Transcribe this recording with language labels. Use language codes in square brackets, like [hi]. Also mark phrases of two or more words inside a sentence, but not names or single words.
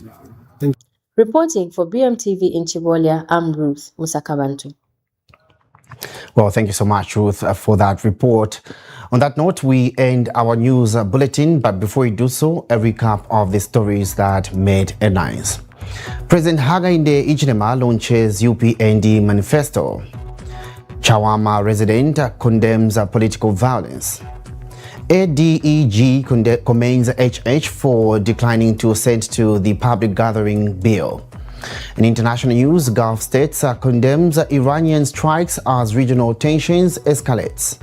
[en] Reporting for BMTV in Chiwolia, I'm Ruth Musakabantu. Well, thank you so much, Ruth, for that report. On that note, we end our news bulletin, but before we do so, a recap of the stories that made headlines. President Hakainde Hichilema launches UPND manifesto. Chawama resident condemns political violence. ADEG commends HH for declining to assent to the public gathering bill. In international news, Gulf states condemns Iranian strikes as regional tensions escalates.